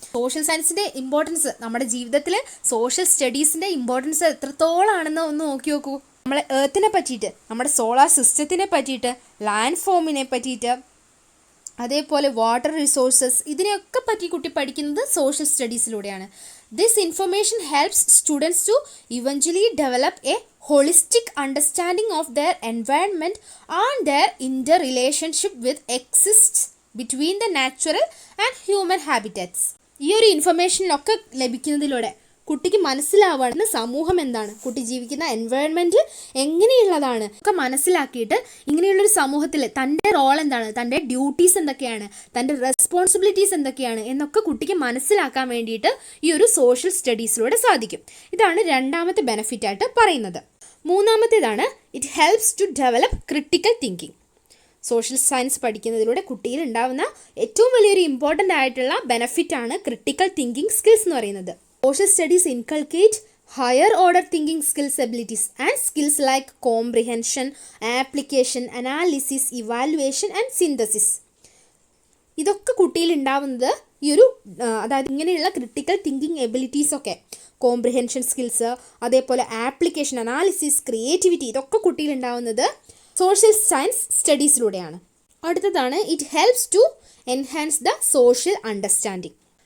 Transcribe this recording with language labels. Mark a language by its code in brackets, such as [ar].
[ml] Social സയൻസിൻ്റെ importance നമ്മുടെ ജീവിതത്തിൽ, സോഷ്യൽ സ്റ്റഡീസിൻ്റെ ഇമ്പോർട്ടൻസ് എത്രത്തോളാണെന്ന് ഒന്ന് നോക്കി നോക്കൂ. നമ്മളെ എർത്തിനെ പറ്റിയിട്ട്, നമ്മുടെ സോളാർ സിസ്റ്റത്തിനെ പറ്റിയിട്ട്, ലാൻഡ് ഫോമിനെ പറ്റിയിട്ട്, അതേപോലെ വാട്ടർ റിസോഴ്സസ്, ഇതിനെയൊക്കെ പറ്റി കുട്ടി പഠിക്കുന്നത് social സ്റ്റഡീസിലൂടെയാണ്. [en] This information helps students to eventually develop a holistic understanding of their environment and their interrelationship with exists between the natural and human habitats. [ml] ഈ ഒരു ഇൻഫർമേഷനൊക്കെ ലഭിക്കുന്നതിലൂടെ കുട്ടിക്ക് മനസ്സിലാവുകയാണ് സമൂഹം എന്താണ്, കുട്ടി ജീവിക്കുന്ന എൻവയോൺമെൻറ്റ് എങ്ങനെയുള്ളതാണ് ഒക്കെ മനസ്സിലാക്കിയിട്ട് ഇങ്ങനെയുള്ളൊരു സമൂഹത്തിൽ തൻ്റെ റോൾ എന്താണ്, തൻ്റെ ഡ്യൂട്ടീസ് എന്തൊക്കെയാണ്, തൻ്റെ റെസ്പോൺസിബിലിറ്റീസ് എന്തൊക്കെയാണ് എന്നൊക്കെ കുട്ടിക്ക് മനസ്സിലാക്കാൻ വേണ്ടിയിട്ട് ഈ ഒരു സോഷ്യൽ സ്റ്റഡീസിലൂടെ സാധിക്കും. ഇതാണ് രണ്ടാമത്തെ ബെനിഫിറ്റായിട്ട് പറയുന്നത്. മൂന്നാമത്തേതാണ് [en] It helps to develop critical thinking. [ml] Social science പഠിക്കുന്നതിലൂടെ കുട്ടിയിൽ ഉണ്ടാകുന്ന ഏറ്റവും വലിയൊരു ഇമ്പോർട്ടൻ്റ് ആയിട്ടുള്ള ബെനിഫിറ്റാണ് ക്രിട്ടിക്കൽ തിങ്കിങ് സ്കിൽസ് എന്ന് പറയുന്നത്. [en] Social studies inculcate higher order thinking skills abilities and skills like comprehension, application, analysis, evaluation and synthesis. [ml] ഇതൊക്കെ കുട്ടിയിൽ ഉണ്ടാവുന്നത് ഈ ഒരു അതായത് ഇങ്ങനെയുള്ള ക്രിട്ടിക്കൽ തിങ്കിങ് എബിലിറ്റീസ് ഒക്കെ, കോംപ്രിഹെൻഷൻ സ്കിൽസ്, അതേപോലെ ആപ്ലിക്കേഷൻ, അനാലിസിസ്, ക്രിയേറ്റിവിറ്റി, ഇതൊക്കെ കുട്ടിയിൽ ഉണ്ടാവുന്നത് സോഷ്യൽ സയൻസ് സ്റ്റഡീസിലൂടെയാണ്. അടുത്തതാണ് [en] It helps to enhance the social understanding.